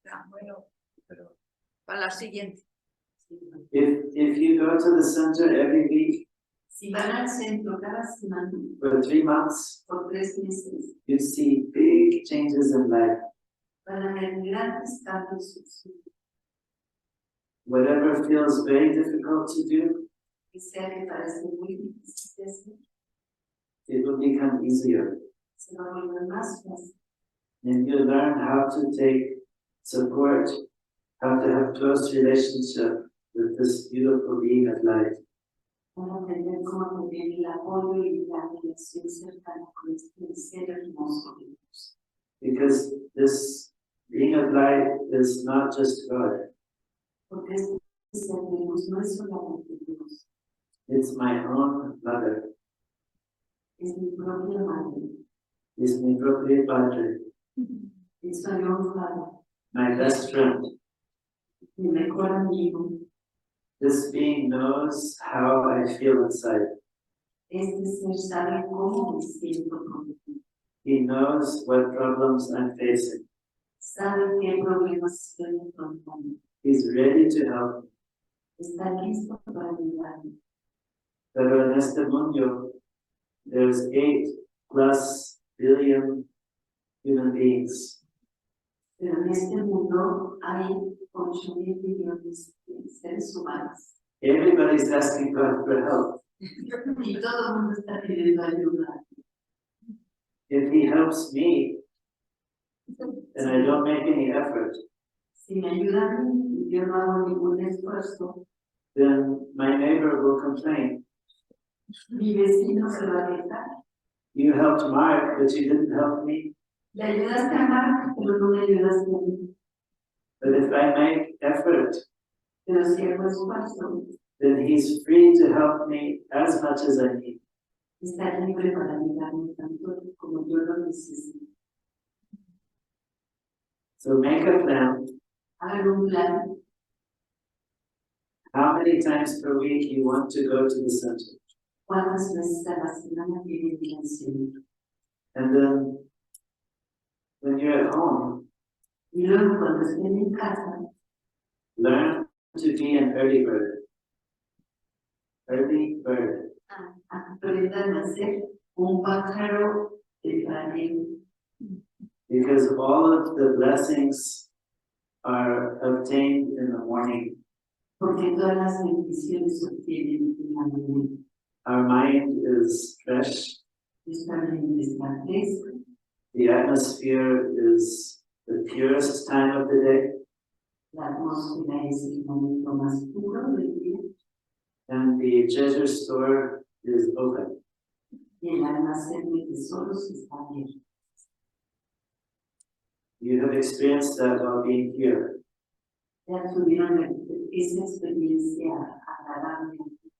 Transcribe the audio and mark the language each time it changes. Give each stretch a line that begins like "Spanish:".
Spanish: Bueno, pero para la siguiente.
English: If you go to the center every week
Spanish: Si van al centro cada semana
English: for 3 months,
Spanish: por 3 meses,
English: you see big changes in life.
Spanish: van a ver grandes cambios en su vida.
English: Whatever feels very difficult to do,
Spanish: Que sea que parece muy difícil de hacer,
English: it will become easier.
Spanish: se va a volver más fácil.
English: And you learn how to take support, how to have close relationship with this beautiful being of light.
Spanish: Van a aprender cómo tener el apoyo y la relación cercana con este ser hermoso de Dios.
English: Because this being of light is not just God,
Spanish: Porque este ser de luz no es solamente Dios,
English: it's my own mother,
Spanish: es mi propia madre,
English: it's
Spanish: mi propio padre, es mi amor padre,
English: my best friend.
Spanish: mi mejor amigo.
English: This being knows how I feel inside.
Spanish: Este ser sabe cómo me siento con él.
English: He knows what problems I'm facing.
Spanish: Sabe qué problemas estoy enfrentando.
English: He's ready to help me.
Spanish: Está listo para ayudarme. Pero en este mundo,
English: there's 8+ billion human beings.
Spanish: Pero en este mundo hay 8.000 millones de seres humanos.
English: Everybody's asking God for help.
Spanish: Y todo el mundo está pidiendo ayuda.
English: If He helps me, and I don't make any effort,
Spanish: Si me ayudan y yo no hago ningún esfuerzo,
English: then my neighbor will complain.
Spanish: mi vecino se va a quejar.
English: You helped Mark, but you didn't help me.
Spanish: Le ayudaste a Mark, pero no me ayudaste a mí.
English: But if I make effort,
Spanish: Pero si hago esfuerzo,
English: then He's free to help me as much as I need.
Spanish: está libre para ayudarme tanto como yo lo necesito.
English: So make a plan.
Spanish: Hagan un plan.
English: How many times per week you want to go to the center?
Spanish: ¿Cuántas veces a la semana quieren ir al centro?
English: And then when you're at home,
Spanish: Y luego cuando estén en casa,
English: learn to be an early bird. Early bird.
Spanish: aprendan a ser un pájaro temprano.
English: Because all of the blessings are obtained in the morning.
Spanish: Porque todas las bendiciones se obtienen en la mañana.
English: Our mind is fresh.
Spanish: Nuestra mente está fresca.
English: The atmosphere is the purest time of the day.
Spanish: La atmósfera es el momento más puro del día.
English: And the treasure store is open.
Spanish: Y el almacén de tesoros está abierto.
English: You have experienced that while being here.
Spanish: Ya tuvieron esa experiencia agradable.